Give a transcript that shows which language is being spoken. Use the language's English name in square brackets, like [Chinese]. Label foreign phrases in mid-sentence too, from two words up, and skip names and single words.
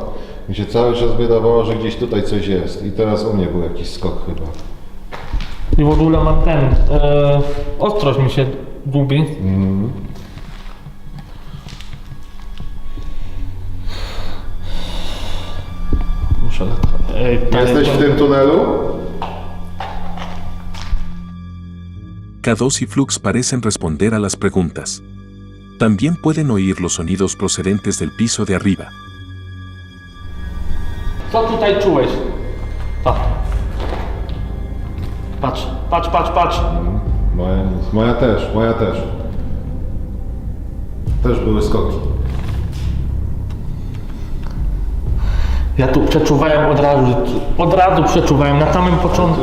[Polish] Mi się cały czas wydawało, że gdzieś tutaj coś jest. I teraz u mnie był jakiś skok chyba. I w ogóle mam ten... ostrość mi się gubi. Muszę... Ej, Jesteś w tym tunelu? [Spanish] K2 y Flux parecen responder a las preguntas. También pueden oír los sonidos procedentes del piso de arriba. [Polish] Co tutaj czułeś? Patrz. Moja też. Też były skoki. Ja tu przeczuwałem od razu przeczuwałem, na samym początku